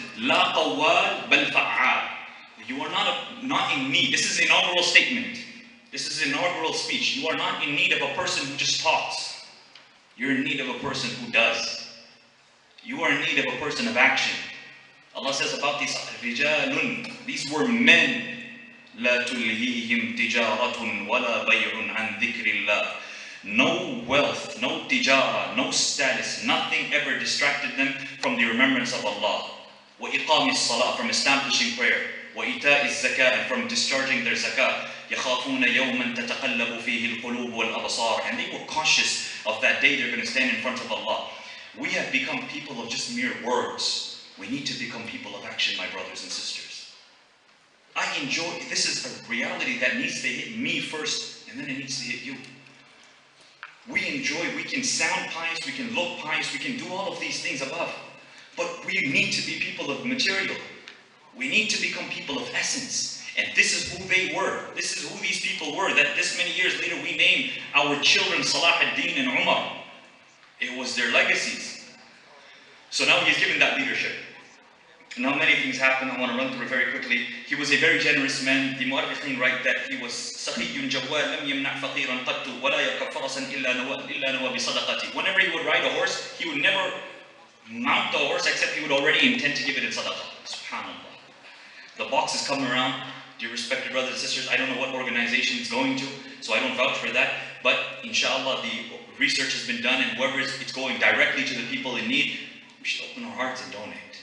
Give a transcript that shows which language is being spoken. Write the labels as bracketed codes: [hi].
[ar] La qawwal bal fa'al. [en] You are not in need. This is an inaugural statement. This is an inaugural speech. You are not in need of a person who just talks. You're in need of a person who does. You are in need of a person of action. Allah says about these rijalun, these were men. [ar] لا تلهيهم تجارة ولا بيع عن ذكر الله. [en] No wealth, no tijara, no status, nothing ever distracted them from the remembrance of Allah. [ar] وإقام الصلاة, [en] from establishing prayer. [ar] وإيتاء الزكاة, [en] and from discharging their zakah. [ar] يخافون يوما تتقلب فيه القلوب والأبصار, [en] and they were cautious of that day they're going to stand in front of Allah. We have become people of just mere words. We need to become people of action, my brothers and sisters. I enjoy, this is a reality that needs to hit me first, and then it needs to hit you. We enjoy, we can sound pious, we can look pious, we can do all of these things above. But we need to be people of material. We need to become people of essence. And this is who they were. This is who these people were, that this many years later we name our children Salahuddin and Umar. It was their legacies. So now he's given that leadership. Now many things happen. I want to run through it very quickly. He was a very generous man. The Mu'arrikhin write that he was [ar] سَخِيٌّ جَوَّالٌ لَمْ يَمْنَعْ فَقِيرًا قَدْتُ وَلَا يَرْكَبْ فَرَسًا إِلَّا نَوَى بِصَدَقَتِهِ. [en] Whenever he would ride a horse, he would never mount the horse except he would already intend to give it in sadaqah. SubhanAllah. The box is coming around. Dear respected brothers and sisters, I don't know what organization it's going to, so I don't vouch for that. But inshallah, the research has been done, and whoever it's going directly to the people in need, we should open our hearts and donate.